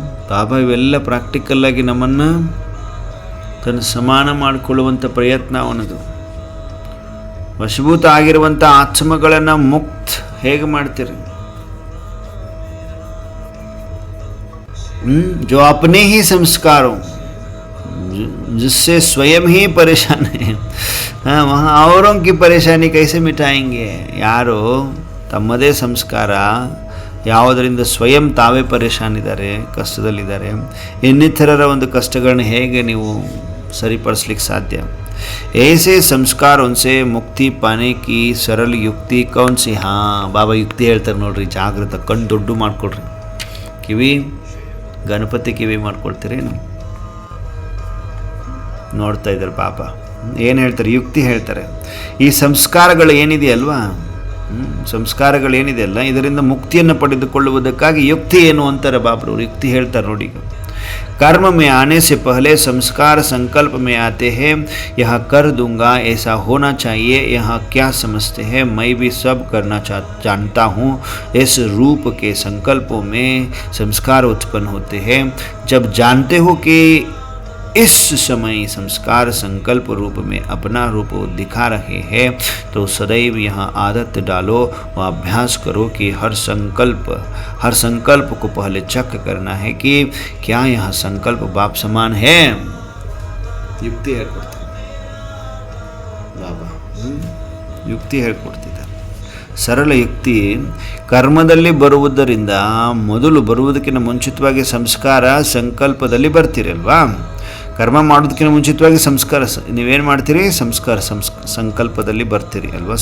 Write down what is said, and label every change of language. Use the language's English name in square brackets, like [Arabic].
[Kannada] ಬಾಬಾ ಇವೆಲ್ಲ ಪ್ರಾಕ್ಟಿಕಲ್ಲಾಗಿ ನಮ್ಮನ್ನು ತನ್ನ ಸಮಾನ ಮಾಡಿಕೊಳ್ಳುವಂಥ ಪ್ರಯತ್ನ ಅವನದು. ವಶಭೂತ ಆಗಿರುವಂಥ ಆತ್ಮಗಳನ್ನು ಮುಕ್ತ ಹೇಗೆ ಮಾಡ್ತೀರಿ? [Hindi] जो अपने ही संस्कारों जिससे स्वयं ही परेशान है, वहाँ औरों की परेशानी कैसे मिटाएंगे? [Kannada] ಯಾರು ತಮ್ಮದೇ ಸಂಸ್ಕಾರ ಯಾವುದರಿಂದ ಸ್ವಯಂ ತಾವೇ ಪರೇಶಾನ್ ಇದ್ದಾರೆ, ಕಷ್ಟದಲ್ಲಿದ್ದಾರೆ, ಇನ್ನಿತರರ ಒಂದು ಕಷ್ಟಗಳನ್ನ ಹೇಗೆ ನೀವು ಸರಿಪಡಿಸ್ಲಿಕ್ಕೆ ಸಾಧ್ಯ? [Hindi] ऐसे संस्कार उनसे मुक्ति पाने की सरल युक्ति कौन सी? [Kannada] ಬಾಬಾ ಯುಕ್ತಿ ಹೇಳ್ತಾರೆ ನೋಡ್ರಿ. ಜಾಗೃತ ಕಣ್ಣು ದೊಡ್ಡ ಮಾಡ್ಕೊಳ್ರಿ. ಕಿವಿ ಗಣಪತಿ ಕಿವಿ ಮಾಡ್ಕೊಳ್ತೀರೇನು? ನೋಡ್ತಾ ಇದ್ದಾರೆ ಬಾಬಾ ಏನು ಹೇಳ್ತಾರೆ? ಯುಕ್ತಿ ಹೇಳ್ತಾರೆ. ಈ ಸಂಸ್ಕಾರಗಳು ಏನಿದೆಯಲ್ವಾ, ಸಂಸ್ಕಾರಗಳೇನಿದೆಯಲ್ಲ, ಇದರಿಂದ ಮುಕ್ತಿಯನ್ನು ಪಡೆದುಕೊಳ್ಳುವುದಕ್ಕಾಗಿ ಯುಕ್ತಿ ಏನು ಅಂತಾರೆ ಬಾಬ್ರವರು. ಯುಕ್ತಿ ಹೇಳ್ತಾರೆ ನೋಡಿ. [Hindi] कर्म में आने से पहले संस्कार संकल्प में आते हैं, यह कर दूंगा, ऐसा होना चाहिए, यहाँ क्या समझते हैं, मैं भी सब करना जानता हूँ। इस रूप के संकल्पों में संस्कार उत्पन्न होते हैं। जब जानते हो कि इस समय संस्कार संकल्प रूप में अपना रूप दिखा रहे हैं, तो सदैव यहाँ आदत डालो व अभ्यास करो कि हर संकल्प को पहले चेक करना है कि क्या यह संकल्प बाप समान है। [Kannada] युक्ति ಹೇಳ್ಕೊಡ್ತಾರೆ ಬಾಬಾ. ಯುಕ್ತಿ ಹೇಳ್ಕೊಡ್ತಿದ್ದಾರೆ. ಸರಳ ಯುಕ್ತಿ. ಕರ್ಮದಲ್ಲಿ ಬರುವುದರಿಂದ ಮೊದಲು ಬರುವುದಕ್ಕಿಂತ ಮುಂಚಿತವಾಗಿ ಸಂಸ್ಕಾರ ಸಂಕಲ್ಪದಲ್ಲಿ ಬರ್ತೀರಲ್ವಾ? ಕರ್ಮ ಮಾಡೋದಕ್ಕಿಂತ ಮುಂಚಿತವಾಗಿ ಸಂಸ್ಕಾರ ನೀವೇನು ಮಾಡ್ತೀರಿ? ಸಂಕಲ್ಪದಲ್ಲಿ ಬರ್ತೀರಿ ಅಲ್ವಾ?